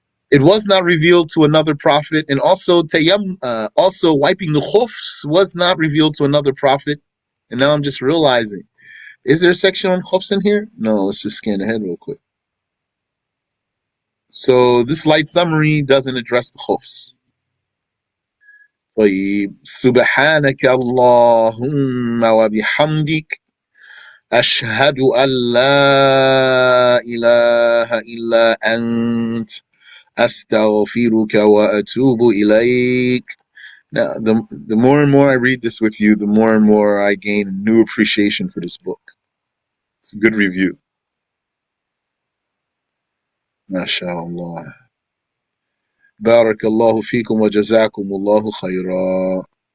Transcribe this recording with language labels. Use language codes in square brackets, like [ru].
[en] It was not revealed to another prophet, and also also wiping the khufs was not revealed to another prophet. And now I'm just realizing, is there a section on khufs in here? No, let's just scan ahead real quick. So this light summary doesn't address the khufs. [ar] طيب سبحانك اللهم وبحمدك أشهد أن لا إله إلا أنت أستغفرك وأتوب إليك. [en] Now, the more and more I read this with you, the more and more I gain a new appreciation for this book. It's a good review. MashaAllah. Barakallahu feekum wa jazakumullahu khayra.